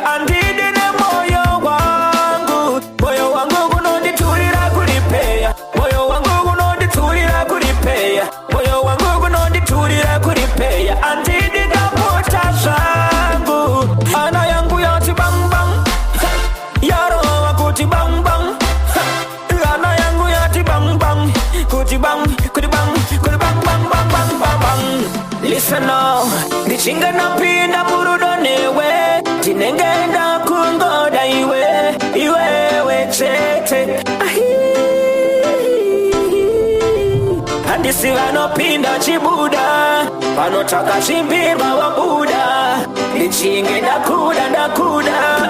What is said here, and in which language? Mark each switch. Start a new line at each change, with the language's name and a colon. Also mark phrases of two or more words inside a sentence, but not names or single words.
Shona: Andidine moyo wangu, moyo wangu kunonditurira kuripeya, moyo wangu kunonditurira kuripeya, moyo wangu kunonditurira kuripeya. Andidine pota zangu, ana yangu yati bang bang, yaro wakuti bang bang, ana yangu yati bang bang, kuti bang, kuti bang, kuti bang bang bang bang bang bang.
English: Listen now,
Shona: ndichinga napinda murudo newe, tinengenda kungoda iwe, iwewe chete. Handisi vanopinda chibuda, vanotaka chimbirwa wabuda, ndichinge ndakuda ndakuda.